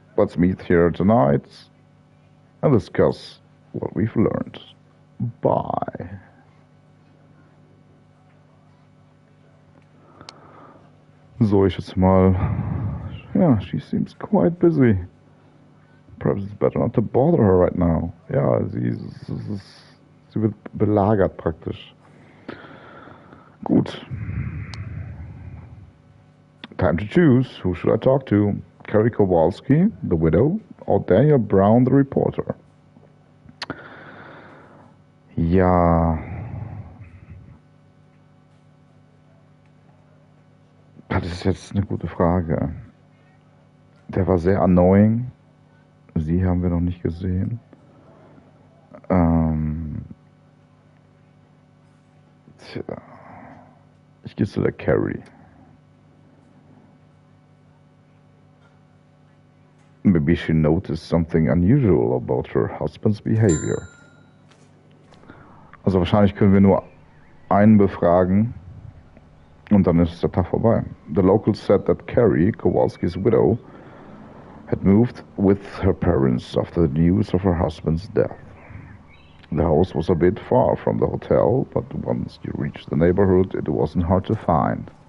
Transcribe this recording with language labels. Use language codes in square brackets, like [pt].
[en] Let's meet here tonight and discuss what we've learned. Bye. [de] So, ich jetzt mal. [en] Yeah, she seems quite busy. Perhaps it's better not to bother her right now. [de] Ja, sie wird belagert praktisch. Gut. [en] Time to choose. Who should I talk to? Carrie Kowalski, the widow, or Daniel Brown, the reporter? [de] Ja. Das ist jetzt eine gute Frage. Der war sehr annoying. Sie haben wir noch nicht gesehen. Tja. Ich gehe zu der Carrie. [en] Maybe she noticed something unusual about her husband's behavior. [de] Also wahrscheinlich können wir nur einen befragen und dann ist der Tag vorbei. [en] The locals said that Carrie, Kowalski's widow, had moved with her parents after the news of her husband's death. The house was a bit far from the hotel, but once you reached the neighborhood, it wasn't hard to find.